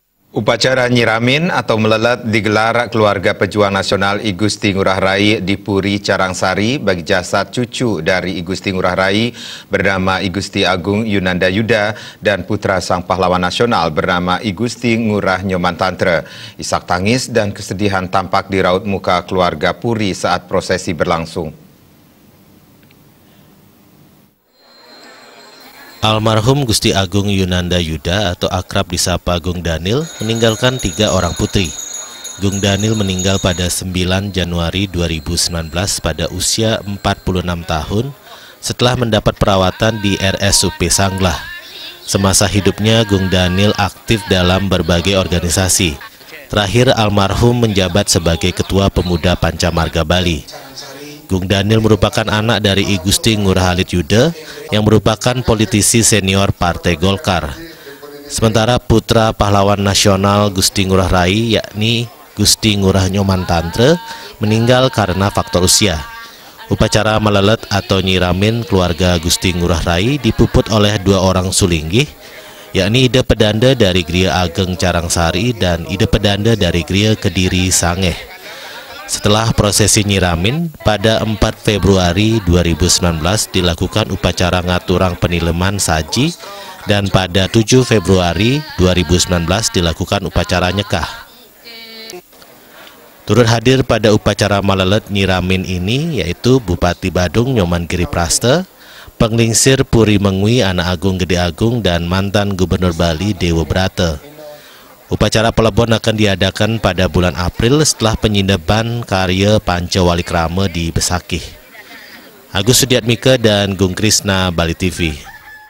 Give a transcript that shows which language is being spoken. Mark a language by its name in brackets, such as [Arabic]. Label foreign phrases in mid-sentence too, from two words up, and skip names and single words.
[Indonesian] Upacara nyiramin atau melelet digelar keluarga pejuang nasional I Gusti Ngurah Rai di Puri Carangsari bagi jasad cucu dari I Gusti Ngurah Rai bernama I Gusti Agung Yunanda Yuda dan putra sang pahlawan nasional bernama I Gusti Ngurah Nyoman Tantra. Isak tangis dan kesedihan tampak di raut muka keluarga Puri saat prosesi berlangsung. Almarhum Gusti Agung Yunanda Yuda atau akrab disapa Gung Danil meninggalkan 3 orang putri. Gung Danil meninggal pada 9 Januari 2019 pada usia 46 tahun setelah mendapat perawatan di RSUP Sanglah. Semasa hidupnya Gung Danil aktif dalam berbagai organisasi. Terakhir almarhum menjabat sebagai Ketua Pemuda Pancamarga Bali. Gung Danil merupakan anak dari I Gusti Ngurah Halid Yuda yang merupakan politisi senior Partai Golkar. Sementara putra pahlawan nasional Gusti Ngurah Rai yakni Gusti Ngurah Nyoman Tantra meninggal karena faktor usia. Upacara melelet atau nyiramin keluarga Gusti Ngurah Rai dipuput oleh 2 orang sulinggih, yakni Ida Pedanda dari Gria Ageng Carangsari dan Ida Pedanda dari Gria Kediri Sangeh. Setelah prosesi nyiramin, pada 4 Februari 2019 dilakukan upacara ngaturang penileman saji dan pada 7 Februari 2019 dilakukan upacara nyekah. Turut hadir pada upacara melelet nyiramin ini yaitu Bupati Badung Nyoman Giriprasta, Penglingsir Puri Mengwi Anak Agung Gede Agung dan mantan Gubernur Bali Dewa Brata. Upacara pelebon akan diadakan pada bulan April setelah penyindeban karya Pancawalikrama di Besakih. Agus Sudiatmika dan Gung Krisna, Bali TV.